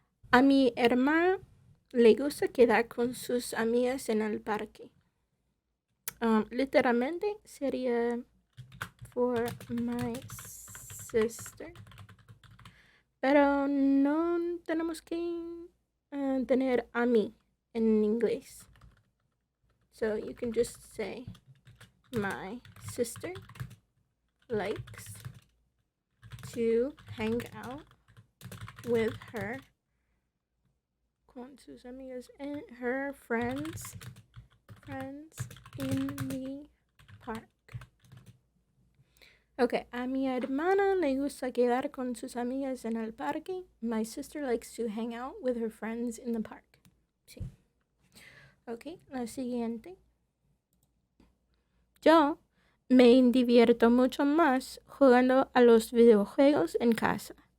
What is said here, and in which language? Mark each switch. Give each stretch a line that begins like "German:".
Spanish: A mi hermana le gusta quedar con sus amigas en el parque. Literalmente sería
English: for my sister.
Spanish: Pero no tenemos que tener a mí en inglés.
English: So you can just say my sister likes to hang out with her
Spanish: con sus amigas
English: and her friends in the park.
Spanish: Okay, a mi hermana le gusta quedar con sus amigas en el parque.
English: My sister likes to hang out with her friends in the park.
Spanish: Sí. Ok, la siguiente. Yo me divierto mucho más jugando a los videojuegos en casa.